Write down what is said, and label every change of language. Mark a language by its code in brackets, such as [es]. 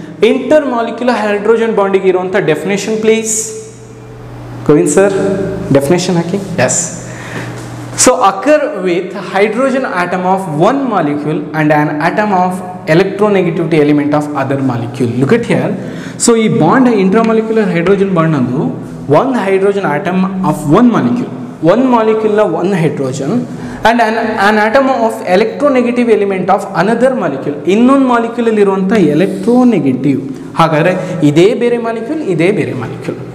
[kn] Inter molecular hydrogen ಬಾಂಡಿಗೆ ಇರುವಂಥ definition please. Govind sir definition hockey. S. [en] So occur with hydrogen atom of one molecule and an atom of electronegativity element of other molecule. Look at here. So ಈ bond intramolecular hydrogen bond [kn] ಅಂದು ಒಂದು [en] Hydrogen atom of one ಮಾಲಿಕ್ಯೂಲ್ನ ಒಂದು hydrogen and an atom of electronegative element of another molecule. [kn] ಇನ್ನೊಂದು ಮಾಲಿಕ್ಯೂಲಲ್ಲಿ ಇರುವಂಥ electronegative. ಹಾಗಾದರೆ ಇದೇ ಬೇರೆ molecule.